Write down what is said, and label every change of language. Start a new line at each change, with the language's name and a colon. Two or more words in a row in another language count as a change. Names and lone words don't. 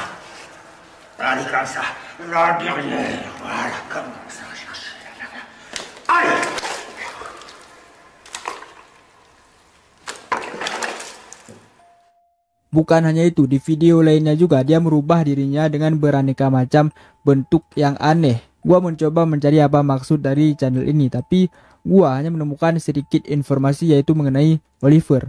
French: Allez, comme ça. Là, derrière. Voilà, comme ça. Cherchez. Allez!
Indonesian: Bukan hanya itu, di video lainnya juga dia merubah dirinya dengan beraneka macam bentuk yang aneh. Gua mencoba mencari apa maksud dari channel ini, tapi gua hanya menemukan sedikit informasi yaitu mengenai Oliver.